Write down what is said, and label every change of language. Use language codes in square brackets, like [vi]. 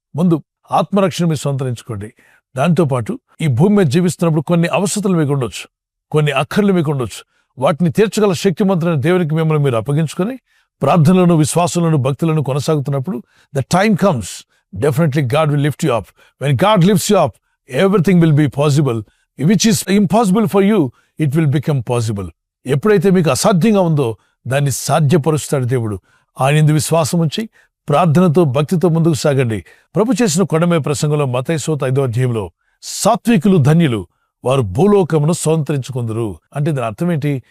[te] ముందు ఆత్మరక్షణ మీరు స్వతంత్రించుకోండి. దాంతోపాటు ఈ భూమి మీద జీవిస్తున్నప్పుడు కొన్ని అవసరతలు మీకు ఉండొచ్చు, కొన్ని అక్కర్లు మీకు ఉండొచ్చు. వాటిని తీర్చగల శక్తిమంతులైన దేవునికి మిమ్మల్ని మీరు అప్పగించుకొని ప్రార్థనలను, విశ్వాసంలోను, భక్తులను కొనసాగుతున్నప్పుడు [en] The time comes, definitely God will lift you up. When God lifts you up, everything will be possible. Which is impossible for you, it will become possible. [te] ఎప్పుడైతే మీకు అసాధ్యంగా ఉందో దాన్ని సాధ్యపరుస్తాడు దేవుడు. ఆయనందు విశ్వాసం ఉంచి ప్రార్థనతో, భక్తితో ముందుకు సాగండి. ప్రభు చేసిన కొండమే ప్రసంగంలో మత్తయి 5వ అధ్యాయంలో సాత్వికులు ధన్యులు, వారు భూలోకమును స్వతంత్రించుకుందరు అంటే దాని అర్థం ఏంటి?